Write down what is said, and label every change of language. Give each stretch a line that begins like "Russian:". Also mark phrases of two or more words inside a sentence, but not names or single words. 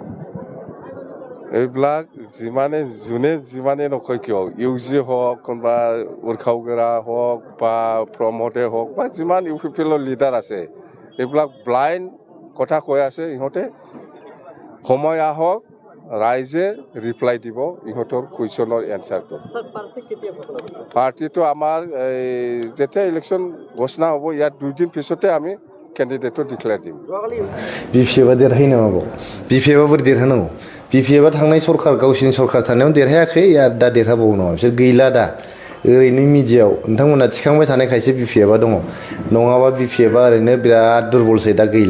Assamese: এইবিলাক যোনে যিমানে নকয় কিয়, ইউজি হওক, কোনোবা উৰ্খাওগেৰা হওক বা প্ৰমোদে হওক বা যিমান UPPLৰ লিডাৰ আছে, এইবিলাক ব্লাইণ্ড কথা কৈ আছে। ইহঁতে সময় আহক, ৰাইজে ৰিপ্লাই দিব ইহঁতৰ কুৱেশ্যনৰ এনচাৰটো। পাৰ্টিটো আমাৰ যেতিয়া ইলেকশ্যন ঘোষণা হ'ব ইয়াৰ 2 দিন পিছতে আমি
English: candidate declare
Assamese: দিম।
Bodo: BPFआ देरहायो नामा? BPFआ बोरै देरहानांगौ? BPFआ थांनाय सरकार गावसिनि सरकार थानायाव देरहायाखै, आरो दा देरहाबावो नामा? बिसोर गैला दा। ओरैनो मिडियायाव नोंथांमोना थिखांबाय थानायखायसो BPFआ दङ, नङाबा BPFआ ओरैनो बिराद दुरबलसै, दा गैला।